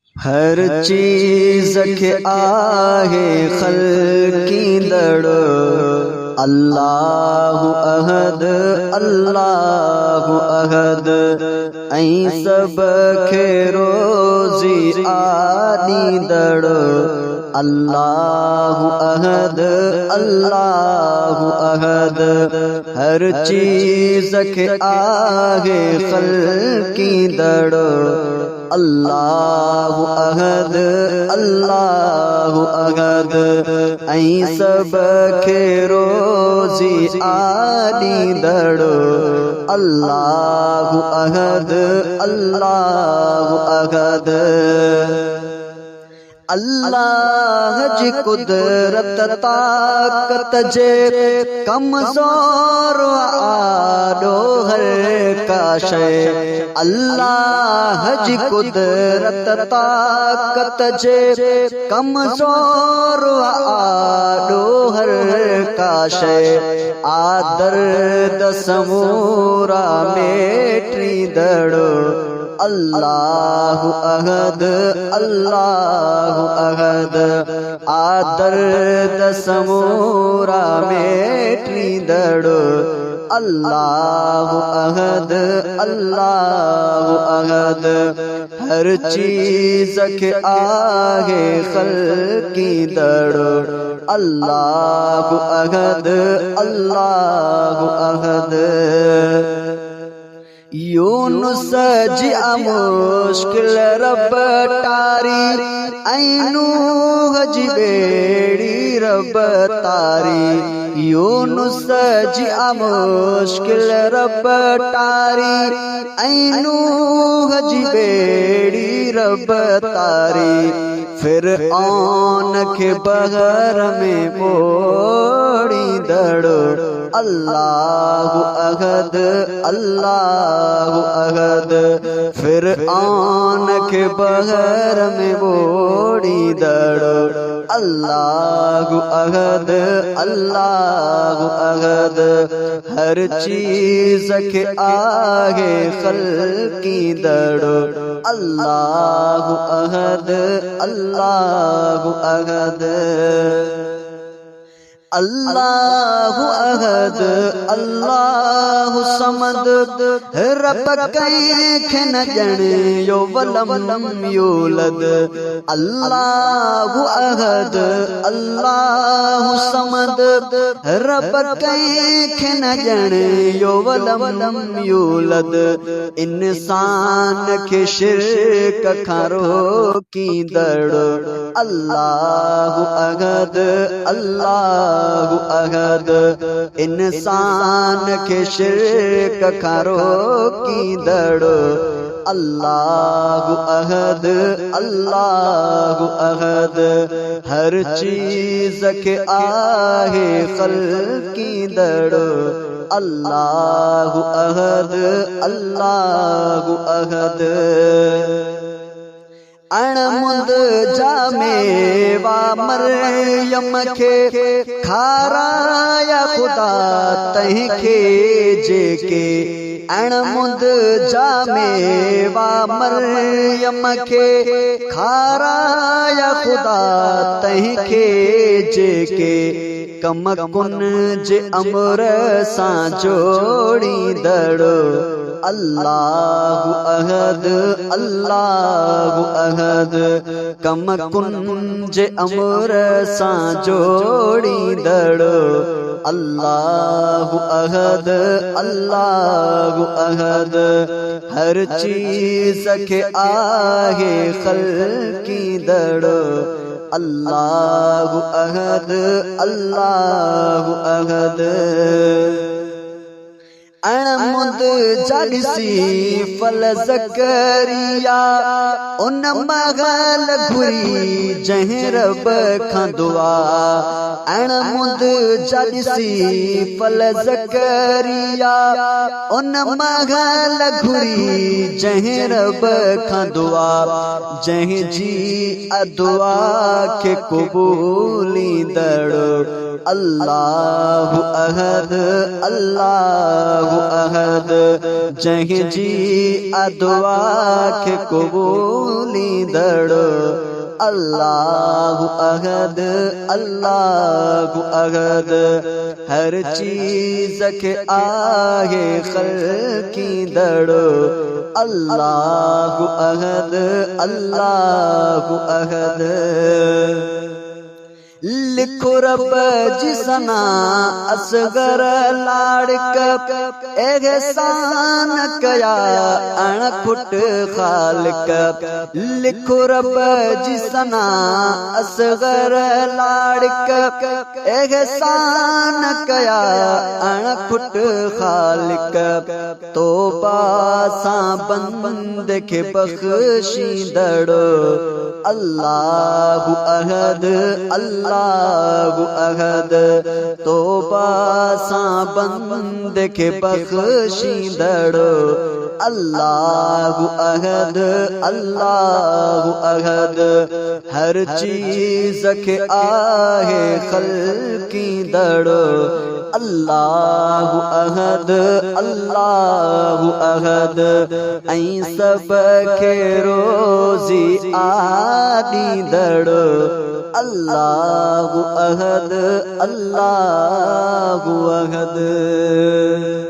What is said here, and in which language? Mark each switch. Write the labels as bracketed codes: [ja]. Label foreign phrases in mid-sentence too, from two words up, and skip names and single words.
[sd] हर चीज के आहे खल्कींदड़ [ar] الله أحد الله أحد [sd] ऐं सब खे रोज़ी आॾींदड़ अल्लाहु [ar] أحد الله أحد [sd] हर चीज के आहे खल्कींदड़ [ar] الله أحد الله أحد [sd] ऐं सब खे रोज़ी आॾींदड़ [ar] الله أحد الله أحد [sd] अल्लाह जी कुदरत ताकत जे कमज़ोर आॾो हर का शइ अल्लाह जी कुदरत ताकत जे कमज़ोर आॾो हर का शइ आदर्द समूरा मेटींदड़ अल्लाहु [ar] أحد الله أحد [sd] आदर्द समूरा मेटींदड़ [ar] الله أحد الله أحد [sd] हर चीज के आहे खल्कींदड़ [ar] الله أحد الله أحد [sd] यूनुस जी मुश्किल रब टारी ऐं नूह जी बेड़ी रब तारी यूनुस जी मुश्किल रब टारी ऐं नूह जी बेड़ी रब तारी फिर औन के बहर में मोड़ींदड़ [ar] الله أحد الله أحد [sd] फिर औन के बहर में मोड़ींदड़ [ar] الله أحد الله أحد [sd] हर चीज के आगे खल्कींदड़ [ar] الله أحد الله أحد الله أحد الله الصمد [sd] रब कंहिंखे न ॼणियो [ar] ولم يولد الله أحد الله الصمد [sd] रब कंहिंखे न ॼणियो [ar] ولم يولد [sd] इंसान खे शिरक खां रोकींदड़ अल्लाहु [ar] أحد الله أحد [sd] इंसान के शिरक खां रोकींदड़ [ar] الله أحد الله أحد [sd] हर चीज के आहे खल्कींदड़ [ar] الله أحد الله أحد [sd] अणमुंद जामेवा मरियम खे खाराया खुदा तंहिंखे जेके अणमुंद जामेवा मरियम खे खाराया खुदा तंहिंखे जेके कम कुन जे अमर सां जोड़ींदड़ [ar] الله أحد الله [sd] अहद कम कुन जे अमर सां जोड़ींदड़ [ar] الله أحد الله أحد [sd] हर चीज के आहे खल्कींदड़ [ar] الله أحد الله أحد [sd] अणमुंद जाॾिसी फल ज़करिया उन मगल घुरी जंहिं रब खां दुआ अणमुंद जाॾिसी फल ज़करिया उन मगल घुरी जंहिं रब खां दुआ जंहिं जी दुआ खे क़बूलींदड़ अल्लाहु [ar] أحد الله أحد [sd] जंहिं जी दुआ खे क़बूलींदड़ [ar] الله أحد الله أحد [sd] हर चीज़ खे आहे ख़ल्क़ींदड़ [ar] الله أحد الله أحد [sd] लिखो रब जी सना असगर लाड़क एहसान कया अणखुट खालिक लिखो रब जी सना असगर लाड़क एहसान कया अणखुट खालिक तौबा सां बंद खे बख़्शींदड़ अल्लाहु [ar] أحد الله أحد [sd] तौबा सां बंद खे [ar] बख़्शींदड़ الله أحد الله أحد [sd] हर चीज़ खे आहे ख़ल्क़ींदड़ [ar] الله أحد الله أحد [sd] ऐं सब खे रोज़ी ॾींदड़ [ar] الله أحد الله أحد.